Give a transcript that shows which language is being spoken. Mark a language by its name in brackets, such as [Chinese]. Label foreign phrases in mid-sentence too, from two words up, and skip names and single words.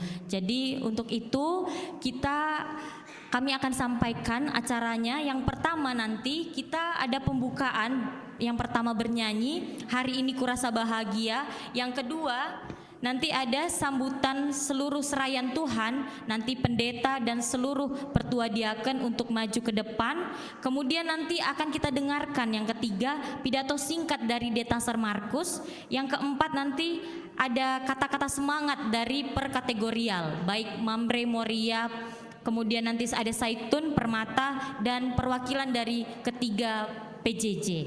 [Indonesian] Jadi untuk itu kami akan sampaikan acaranya. Yang pertama nanti kita ada pembukaan. Yang pertama bernyanyi Hari Ini Kurasa Bahagia. Yang kedua nanti ada sambutan seluruh serayan Tuhan. Nanti pendeta dan seluruh pertua diaken untuk maju ke depan. Kemudian nanti akan kita dengarkan yang ketiga pidato singkat dari Detaser Markus. Yang keempat nanti ada kata-kata semangat dari perkategorial, baik Mamre Moria, kemudian nanti ada Saitun, Permata, dan perwakilan dari ketiga PJJ.